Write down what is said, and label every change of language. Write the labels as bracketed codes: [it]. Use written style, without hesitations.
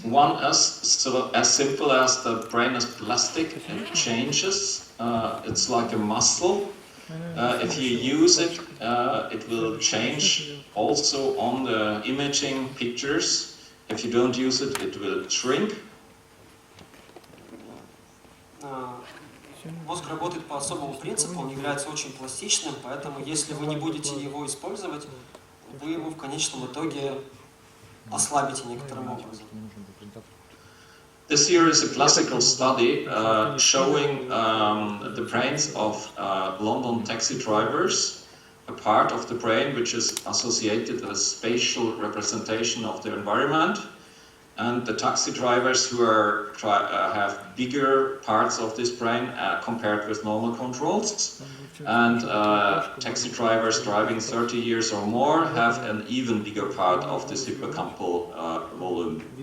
[en] One is as simple as the brain is plastic, it changes. It's like a muscle. If you use it, it will change also on the imaging pictures. If you don't use it, it will shrink. [ru] Мозг работает по особому принципу, он является очень пластичным, поэтому если вы не будете его использовать, вы его в конечном итоге ослабите некоторым образом. [en] This here is a classical study showing the brains of London taxi drivers, a part of the brain which is associated with spatial representation of the environment. and the taxi drivers who have bigger parts of this brain compared with normal controls, and taxi drivers driving 30 years or more have an even bigger part of this hippocampal volume.